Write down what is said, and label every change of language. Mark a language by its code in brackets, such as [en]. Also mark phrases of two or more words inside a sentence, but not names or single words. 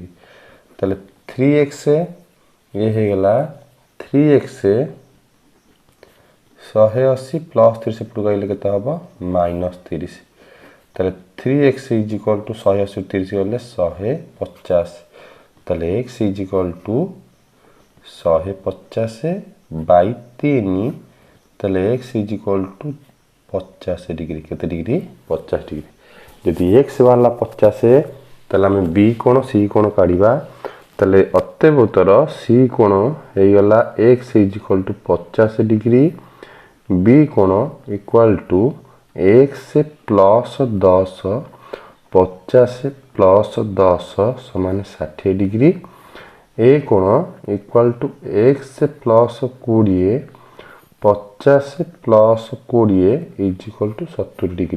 [or] ତାଲେ 3x ଯେ ହେ ଗଲା 3x 180 ପ୍ଲସ 30 ପୁଟ ଗଲେ କେତେ ହବ ମାଇନସ 30 ତାଲେ 3x [en] is equal to [or] 180 30 ଗଲେ 150 ତାଲେ x [en] is equal to [or] 150 ବାଇ 3 ତାଲେ x [en] is equal to [or] 50 ଡିଗ୍ରୀ କେତେ ଡିଗ୍ରୀ 50 ଡିଗ୍ରୀ। ଯଦି x ୱାଲା 50 ତାଲେ ଆମେ b କୋଣ c କୋଣ କାଢିବା ତାଲେ ଅତଏବ ଉତ୍ତର c କୋଣ ହେ ଗଲା x [en] is equal to [or] 50 ଡିଗ୍ରୀ b କୋଣ [en] equal to [or] x ପ୍ଲସ 10 50 ପ୍ଲସ 10 ସମାନ 60 ଡିଗ୍ରୀ ଏ କୋଣ [en] equal to [or] x ପ୍ଲସ 20 50 ପ୍ଲସ 20 [en] is equal to [or] 70 ଡିଗ୍ରୀ।